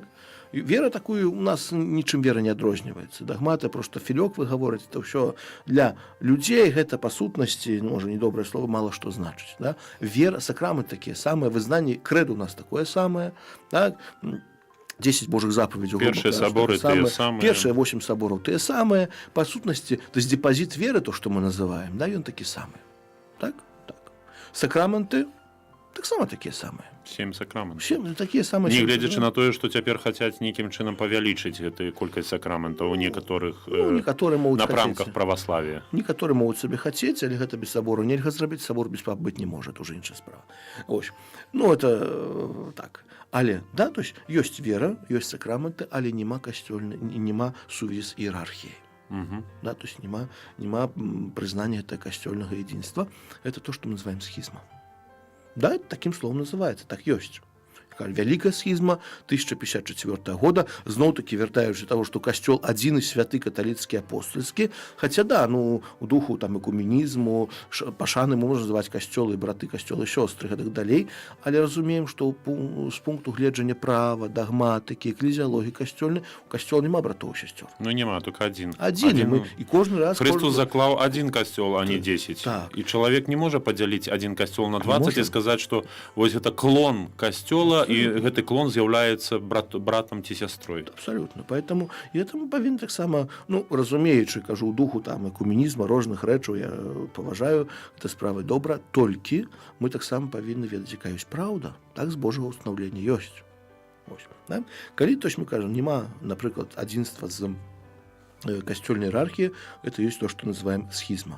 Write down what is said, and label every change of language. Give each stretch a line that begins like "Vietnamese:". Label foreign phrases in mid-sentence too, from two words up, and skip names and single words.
Belarusian: Вера такую у нас нічым вера не адрозніваецца. Дагматы, просто філёк вы гаворыце, то ўсё для людзей гэта па сутнасці, можа, недобрае слово, мала што значыць. Да? Вера, сакрамент такія самыя, вызнанне, крэд у нас такое самае, так? 10 Божых заповедей.
Russian: Першие соборы те самые. Першие 8 соборов те самые. По сутности, то есть депозит веры, то, что мы называем, да, он такі самый.
Belarusian: Так? Так. Сакраменты так само такія самыя. 7 сакраментаў. 7 такія самыя. Не гледзячы на тое, што цяпер хацяць нейкім чынам павялічыць гэтую колькасць сакраментаў у некаторых напрамках праваславия. Некаторыя могуць сабе хацець, але гэта без сабору нельга зрабіць, сабор без пап быць не можа,
Russian: это уже
Belarusian: іншая справа. Ось. Ну, это так. Але, да,
Russian: то есть
Belarusian: ёсць вера, ёсць сакраменты, але няма касцёльнай, няма сувязі з іерархіяй. Да,
Russian: то есть
Belarusian: няма прызнання гэта касцёльнага единства.
Russian: Это то, что мы называем схізма. Да, это таким словом называется, так ёсць.
Belarusian: Вялікая схізма 1054 года, зноў-такі вяртаючы таго, што касцёл адзіны святы каталіцкі апостольскі, хаця да, ну, у духу там экуменізму, пашаны можна называць касцёлы, браты, касцёлы, сёстры, гэтак далей, але разумеем, што з пункту гледжання права, дагматыкі, эклезіялогіі касцёльнай, у касцёл няма братоў і сясцёр. Ну, няма, только адзін. Адзін, і кожны раз... Христос заклаў адзін касцёл, а не 10. Так. І чалавек не можа падзяліць адзін касцёл на 20 і сказаць, што вось гэта клон касцёла, і гэты клон з'яўляецца братам ці сястрой. Абсолютно.
Russian: Поэтому это
Belarusian: мы павінны таксама, ну, разумеючы, кажу, у духу там экуменізма, розных рэчаў, я паважаю, гэта справа добра, толькі мы таксама павінны ведаць, якая ёсць праўда, так з Божага ўстанаўлення ёсць. Ось, да? Калі,
Russian: то есть
Belarusian: мы кажам, няма, напрыклад, адзінства з касцёльнай іерархіі, это ёсць то, што называем схізма.